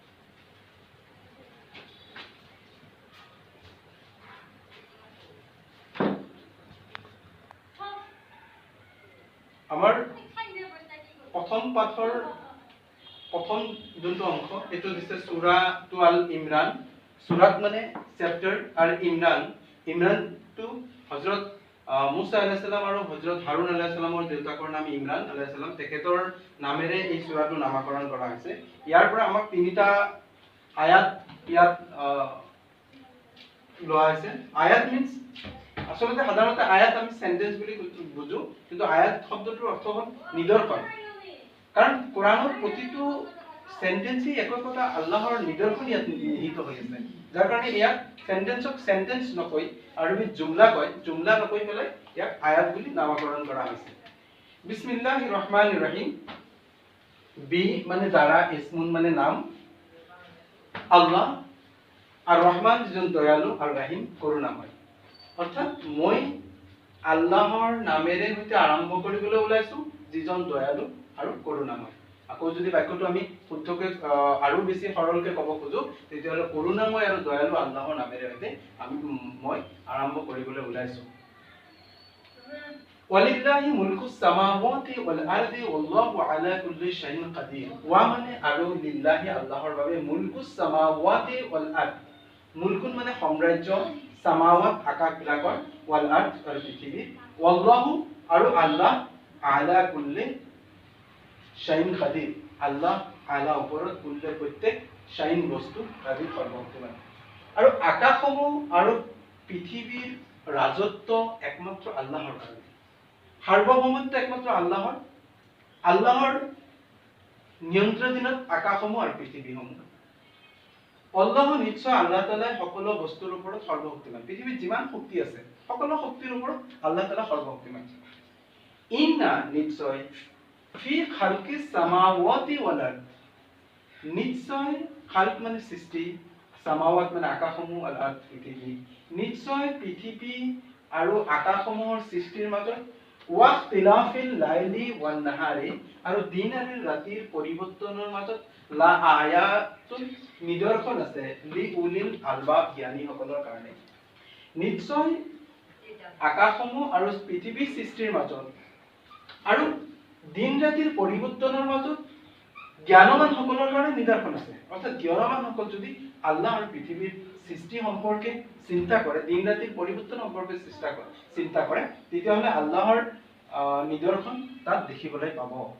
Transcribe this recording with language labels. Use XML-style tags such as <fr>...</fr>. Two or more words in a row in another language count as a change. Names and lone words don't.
<as>আমাৰ প্ৰথম পাঠৰ প্ৰথম যোনটো অংশ এইটো দিছে সূৰা টু আল ইমৰান সূৰাত মানে চেপ্টাৰ আৰু ইমৰানটো হযরত মুসা আলাইহিস সালাম আৰু হযরত হাৰুন আলাইহিস সালামৰ দেউতাকৰ নাম ইমৰান আলাইহিস সালাম তেখেতৰ নামেৰে এই সূৰাটো নামকৰণ কৰা হৈছে ইয়াৰ পৰা আমাক তিনিটা আয়াত ইয়াত লোৱা হৈছে আয়াত মিন্স আসলে সাধাৰণতে আয়াত আমি সেন্টেন্স বুলি বুজো কিন্তু আয়াত শব্দটোৰ অৰ্থ হ'ল নিদৰ্শন কাৰণ কোৰাণৰ প্ৰতিটো সেন্টেন্সই একোটা আল্লাহৰ নিদৰ্শন ইয়াত নিহিত হৈ আছে যাৰ কাৰণে ইয়াক সেন্টেন্সক সেন্টেন্স নকৈ আৰবীত জুমলা কয় জুমলা নকৈ পেলাই ইয়াক আয়াত বুলি নামকৰণ কৰা হৈছে</as> <ar>بسم الله الرحمن الرحيم</ar> <as>বি মানে দ্বাৰা ইসমুন মানে নাম আল্লাহ</as> <ar>الرحمن</ar> <as>যিজন দয়ালু</as> <ar>الرحيم</ar> <as>করুণাময় অর্থাৎ মই আল্লাহর নামেৰে হইতে আৰম্ভ কৰিবলৈ ওলাইছো যিজন দয়ালু আৰু করুণাময় আকৌ যদি বাক্যটো আমি শুদ্ধকৈ আৰু বেছি সৰলকৈ ক'ব খোজো তেতিয়াহ'লে করুণাময় আৰু দয়ালু আল্লাহৰ নামেৰে হইতে মই আৰম্ভ কৰিবলৈ ওলাইছো</as> <ar>ولله ملك السماوات والأرض والله على كل شيء قدير</ar> <as>ওয়া মানে আৰু লিল্লাহি আল্লাহৰ বাবে</as> <ar>ملك السماوات والأرض</ar> <as>মুলকুন মানে সাম্ৰাজ্য সামাওয়াত আকাশবিলাকৰ</as> <ar>والأرض</ar> <as>আৰু পৃথিৱী ওয়াল্লাহু আৰু আল্লাহ</as> <ar>على كل شيء قدير</ar> <as>আল্লাহ আলা ওপৰত কুল্লি প্ৰত্যেক শাইইন বস্তু আদি সৰ্বশক্তিমান আৰু আকাশসমূহ আৰু পৃথিৱীৰ ৰাজত্ব একমাত্ৰ আল্লাহৰ কাৰণে সাৰ্বভৌমত্ব একমাত্ৰ আল্লাহৰ নিয়ন্ত্ৰণাধীনত আকাশসমূহ আৰু পৃথিৱীসমূহ আল্লাহ নিশ্চয় আল্লাহ তাআলাই সকলো বস্তুৰ ওপৰত সৰ্বশক্তিমান পৃথিৱীত যিমান শক্তি আছে সকলো শক্তিৰ ওপৰত আল্লাহ তাআলা সৰ্বশক্তিমান ইন্না নিশ্চয়</as> <ar>في خلق السماوات والأرض</ar> <as>নিশ্চয় খালক মানে সৃষ্টি সামাওয়াত মানে আকাশসমূহ আৰু আরদ পৃথিৱী নিশ্চয় পৃথিৱী আৰু আকাশসমূহৰ সৃষ্টিৰ মাজত</as> <ar>واختلاف الليل والنهار,</ar> <as>আৰু দিন আৰু ৰাতিৰ পৰিৱৰ্তনৰ মাজত</as> <ar>لآيات</ar> <as>নিদৰ্শন আছে</as> <ar>لأولي الألباب</ar> <as>জ্ঞানীসকলৰ কাৰণে। নিশ্চয় আকাশসমূহ আৰু পৃথিৱীৰ সৃষ্টিৰ মাজত আৰু দিন ৰাতিৰ পৰিৱৰ্তনৰ মাজত জ্ঞানৱানসকলৰ কাৰণে নিদৰ্শন আছে। অৰ্থাৎ জ্ঞানৱানসকল যদি আল্লাহ আৰু পৃথিৱীৰ সৃষ্টি সম্পৰ্কে চিন্তা কৰে, দিন ৰাতিৰ পৰিৱৰ্তন সম্পৰ্কে চিন্তা কৰে, তেতিয়াহ'লে আল্লাহৰ নিদৰ্শন তাত দেখিবলৈ পাব।</as>